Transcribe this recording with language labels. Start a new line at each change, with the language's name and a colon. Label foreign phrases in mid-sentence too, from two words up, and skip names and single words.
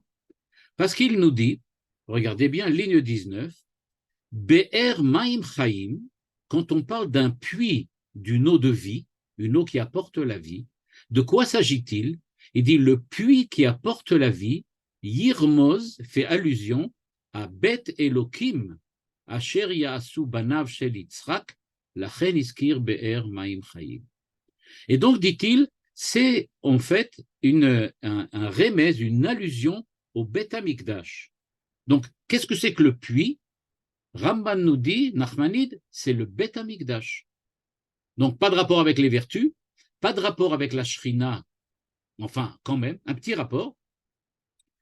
French: Parce qu'il nous dit, regardez bien, ligne 19,
Hebrew: באר מים חיים,
French: quand on parle d'un puits, d'une eau de vie, une eau qui apporte la vie, de quoi s'agit-il? Il dit le puits qui apporte la vie,
Hebrew: ירמוז
French: fait allusion à
Hebrew: בית אלוקים, אשר יעשו בניו של יצחק, לכן הזכיר באר מים חיים.
French: Et donc, dit-il, c'est en fait un remèze, une allusion au
Hebrew: בית המקדש.
French: Donc, qu'est-ce que c'est que le puits? Ramban nous dit, Nachmanide, c'est le
Hebrew: בית המקדש.
French: Donc, pas de rapport avec les vertus, pas de rapport avec la Shrina, enfin, quand même, un petit rapport.